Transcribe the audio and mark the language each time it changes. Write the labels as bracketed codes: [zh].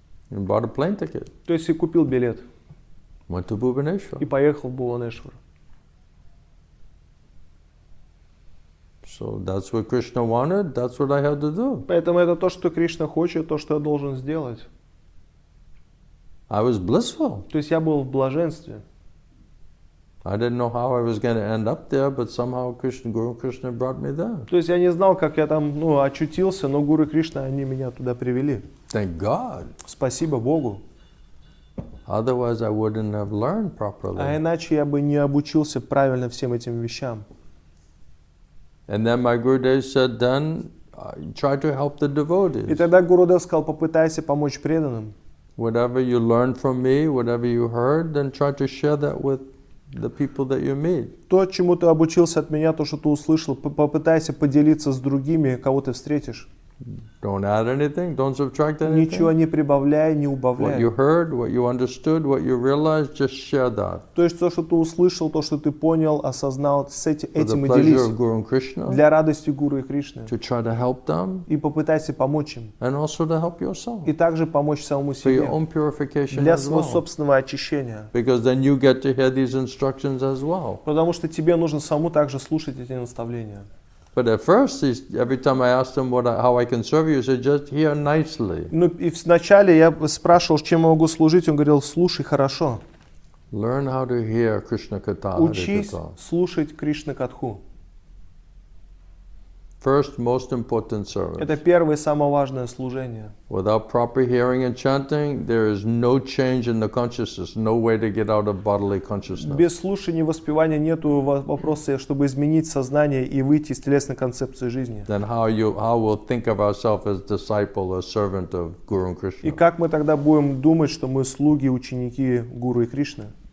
[en] and bought a plane ticket. [ru] То есть и купил билет, [en] Went to Bhubaneswar. [ru] и поехал в Бхуванешвар. [en] So that's what Krishna wanted, that's what I had to do. [ru] Поэтому это то, что Кришна хочет, то, что я должен сделать. [en] I was blissful. [ru] То есть я был в блаженстве. [en] I didn't know how I was going to end up there, but somehow Guru Krishna brought me there. [ru] То есть я не знал, как я там очутился, но Гуру Кришна, они меня туда привели. [en] Thank God. [ru] Спасибо Богу. [en] Otherwise I wouldn't have learned [ru] А [en] properly. [ru] иначе я бы не обучился правильно всем этим вещам. [en] And then my Gurudev said, then try to help the [ru] И [en] devotees. [ru] тогда Гурудев сказал, попытайся помочь преданным. [en] Whatever you learned from me, whatever you heard, then try to share that with the people that you meet. [ru] То, чему ты обучился от меня, то, что ты услышал, попытайся поделиться с другими, кого ты встретишь. [en] Don't add anything, don't subtract [ru] Ничего [en] anything. [ru] не прибавляй, не [en] What [ru] убавляй. [en] you heard, what you understood, what you realized, just share that. [ru] То есть то, что ты услышал, то, что ты понял, осознал, [en] For the [ru] этим и [en] pleasure [ru] делись. [en] of Guru and Krishna, [ru] Для радости Гуру и Кришны. [en] to try to help them, [ru] И попытайся помочь им. [en] and also to help yourself. [ru] И также помочь самому [en] For your [ru] себе. [en] own purification [ru] Для [en] as [ru] своего [en] well. [ru] собственного очищения. [en] Because then you get to hear these instructions as well. [ru] Потому что тебе нужно самому также слушать эти наставления. [en] But at first, every time I asked him how I can serve you, he said, just hear nicely. [ru] Ну и вначале я спрашивал, чем я могу служить, он говорил, слушай хорошо. [en] Learn how to hear krishna-katha. [ru] Учись слушать Кришна-катху. [en] First, most important service. [ru] Это первое и самое важное служение. [en] Without proper hearing and chanting, there is no change in the consciousness, no way to get out of bodily consciousness. [ru] Без слушания и воспевания нету вопроса, чтобы изменить сознание и выйти из телесной концепции жизни. [en] Then how we'll think of ourselves as disciple or servant of Guru and [ru] И [en] Krishna. [ru] как мы тогда будем думать, что мы слуги, ученики Гуру и Кришны?